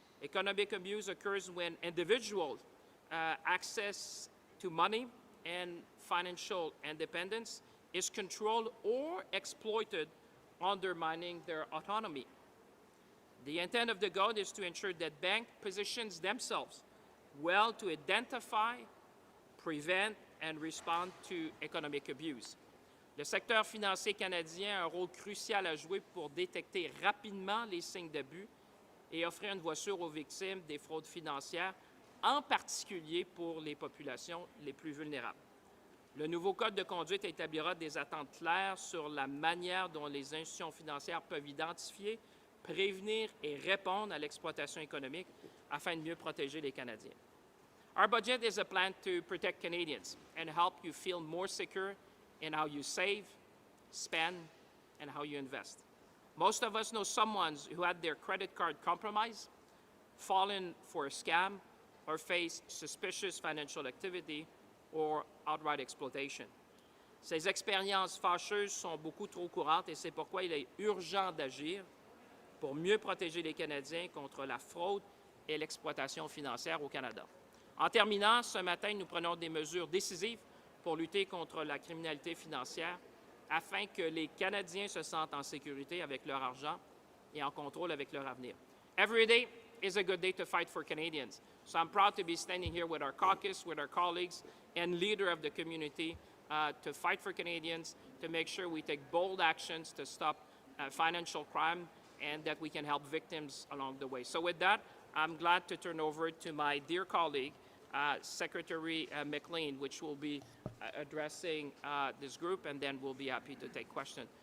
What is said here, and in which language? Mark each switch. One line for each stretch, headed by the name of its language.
English: Economic abuse occurs when individuals access to money and financial independence is controlled or exploited, undermining their autonomy. The intent of the code is to ensure that banks positions themselves well to identify, prevent, and respond to economic abuse.
French: Le secteur financier canadien a un rôle crucial à jouer pour détecter rapidement les signes d'abus et offrir une voie sûre aux victimes des fraudes financières, en particulier pour les populations les plus vulnérables. Le nouveau code de conduite établira des attentes claires sur la manière dont les institutions financières peuvent identifier, prévenir et répondre à l'exploitation économique afin de mieux protéger les Canadiens.
English: Our budget is a plan to protect Canadians and help you feel more secure in how you save, spend, and how you invest. Most of us know someone who had their credit card compromised, fallen for a scam, or faced suspicious financial activity or outright exploitation.
French: Ces expériences fâcheuses sont beaucoup trop courantes et c'est pourquoi il est urgent d'agir pour mieux protéger les Canadiens contre la fraude et l'exploitation financière au Canada. En terminant, ce matin, nous prenons des mesures décisives pour lutter contre la criminalité financière afin que les Canadiens se sentent en sécurité avec leur argent et en contrôle avec leur avenir.
English: Every day is a good day to fight for Canadians. So I'm proud to be standing here with our caucus, with our colleagues, and leader of the community to fight for Canadians, to make sure we take bold actions to stop financial crime and that we can help victims along the way. So with that, I'm glad to turn over to my dear colleague, Secretary McLean, which will be addressing this group, and then we'll be happy to take questions.